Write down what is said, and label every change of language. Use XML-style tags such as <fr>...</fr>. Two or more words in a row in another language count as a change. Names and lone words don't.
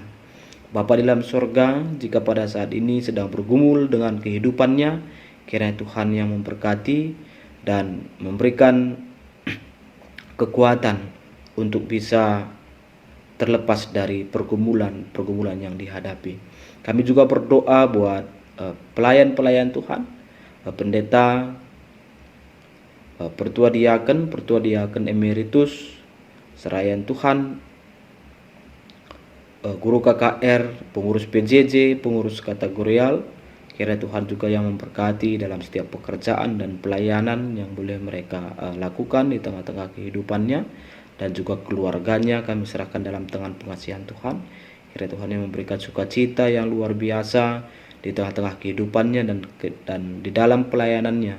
<id>Bapa di dalam sorga, jika pada saat ini sedang bergumul dengan kehidupannya, kiranya Tuhan yang memberkati dan memberikan kekuatan untuk bisa terlepas dari pergumulan yang dihadapi. Kami juga berdoa buat pelayan-pelayan Tuhan, pendeta, pertua diaken emeritus, serayan Tuhan, guru KKR, pengurus PJJ, pengurus kategorial. Kiranya Tuhan juga yang memberkati dalam setiap pekerjaan dan pelayanan yang boleh mereka lakukan di tengah-tengah kehidupannya, dan juga keluarganya kami serahkan dalam tangan pengasihan Tuhan. Kiranya Tuhan yang memberikan sukacita yang luar biasa di tengah-tengah kehidupannya dan di dalam pelayanannya.</id>